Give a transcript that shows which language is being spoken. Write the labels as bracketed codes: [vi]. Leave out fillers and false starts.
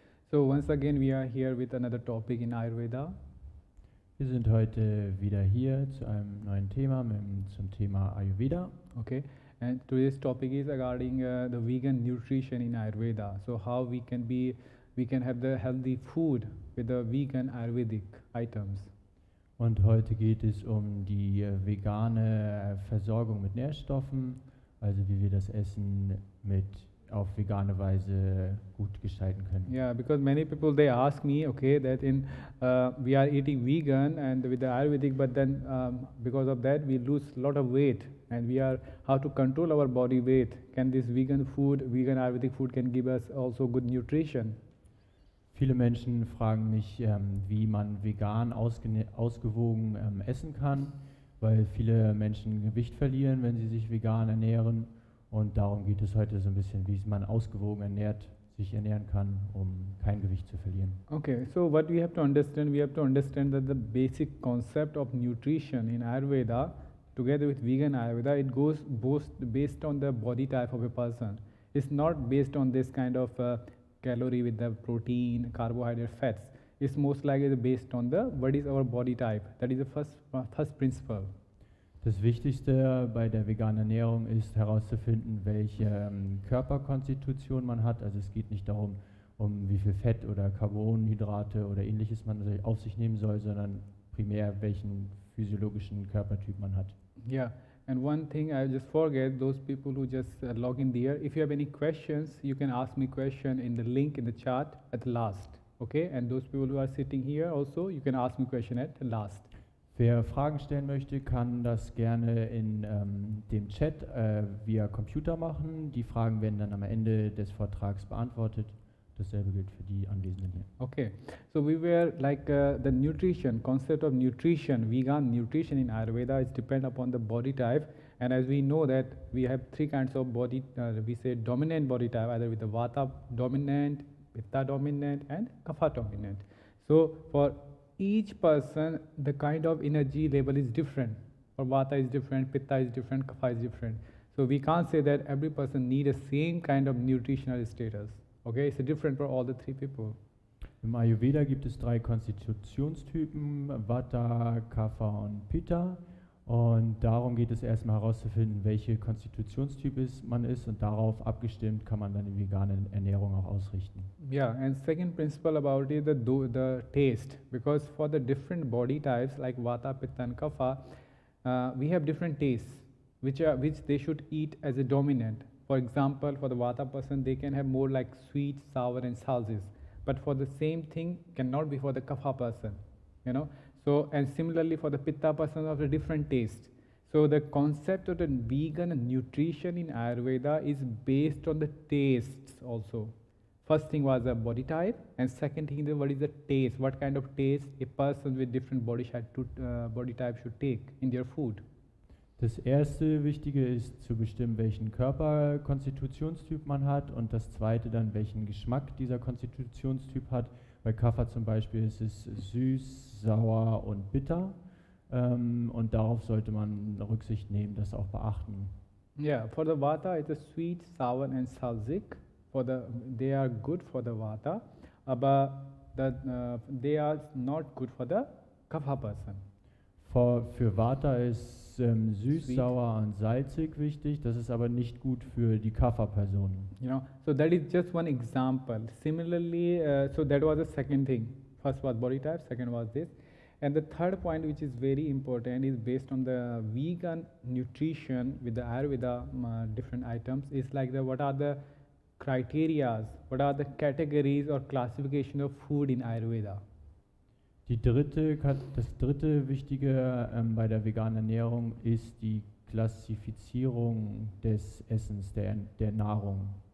[en] So once again we are here with another topic in Ayurveda. [de] Wir sind heute wieder hier zu einem neuen Thema, zum Thema Ayurveda. [en] Okay, and today's topic is regarding the vegan nutrition in Ayurveda. So how we can have the healthy food with the vegan Ayurvedic items. [de] Und heute geht es um die vegane Versorgung mit Nährstoffen, also wie wir das Essen auf vegane Weise gut gestalten können. [en] Yeah, because many people they ask me, okay, that we are eating vegan and with the Ayurvedic, but then because of that we lose a lot of weight, and how to control our body weight. Can this vegan Ayurvedic food can give us also good nutrition? [de] Viele Menschen fragen mich, wie man vegan ausgewogen essen kann, weil viele Menschen Gewicht verlieren, wenn sie sich vegan ernähren. Und darum geht es heute so ein bisschen, wie man ausgewogen sich ernähren kann, um kein Gewicht zu verlieren. [en] Okay, so what we have to understand that the basic concept of nutrition in Ayurveda, together with vegan Ayurveda, it goes both based on the body type of a person. It's not based on this kind of calorie with the protein, carbohydrate, fats. It's most likely based on what is our body type. That is the first principle. [de] Das Wichtigste bei der veganen Ernährung ist herauszufinden, welche Körperkonstitution man hat. Also es geht nicht darum, um wie viel Fett oder Carbonhydrate oder ähnliches man auf sich nehmen soll, sondern primär welchen physiologischen Körpertyp man hat. Yeah. [en] And one thing I just forget, those people who just log in there, if you have any questions, you can ask me question in the link in the chat at last. Okay? And those people who are sitting here also, you can ask me question at last. [de] Wer Fragen stellen möchte, kann das gerne in dem Chat via Computer machen. Die Fragen werden dann am Ende des Vortrags beantwortet. Dasselbe gilt für die Anwesenden hier. [en] Okay, so we were like the nutrition, concept of nutrition, vegan nutrition in Ayurveda is depend upon the body type, and as we know that we have three kinds of body, we say dominant body type, either with the Vata dominant, Pitta dominant and Kapha dominant. So for each person the kind of energy level is different. For Vata is different, Pitta is different, Kapha is different. So we can't say that every person need a same kind of nutritional status. Okay, it's different for all the three people. [de] Im Ayurveda gibt es 3 Konstitutionstypen, Vata, Kapha und Pitta. Und darum geht es erstmal herauszufinden, welche Konstitutionstyp man ist, und darauf abgestimmt kann man dann die vegane Ernährung auch ausrichten. [en] Yeah, and second principle about it, the taste, because for the different body types like Vata, Pitta and Kapha, we have different tastes which they should eat as a dominant. For example, for the Vata person, they can have more like sweet, sour and salsas. But for the same thing, cannot be for the Kapha person, you know. So, and similarly for the Pitta person of a different taste. So the concept of the vegan nutrition in Ayurveda is based on the tastes also. First thing was the body type, and second thing is what is the taste, what kind of taste a person with different body type should take in their food. [de] Das erste Wichtige ist zu bestimmen, welchen Körperkonstitutionstyp man hat, und das zweite dann, welchen Geschmack dieser Konstitutionstyp hat. Bei Kapha zum Beispiel ist es süß, sauer und bitter, und darauf sollte man Rücksicht nehmen, das auch beachten. [en] Yeah, for the Vata it's a sweet, sour and salsic. They are good for the Vata, but they are not good for the Kapha person. [de] Für Vata ist süß, [en] Sweet, [de] sauer und salzig wichtig, das ist aber nicht gut für die Kapha-Personen. [en] You know, so that is just one example. Similarly, so that was the second thing. First was body type, second was this. And the third point, which is very important, is based on the vegan nutrition with the Ayurveda different items, is like what are the criterias, what are the categories or classification of food in Ayurveda. [de] Das dritte Wichtige bei der veganen Ernährung ist die Klassifizierung des Essens, der Nahrung.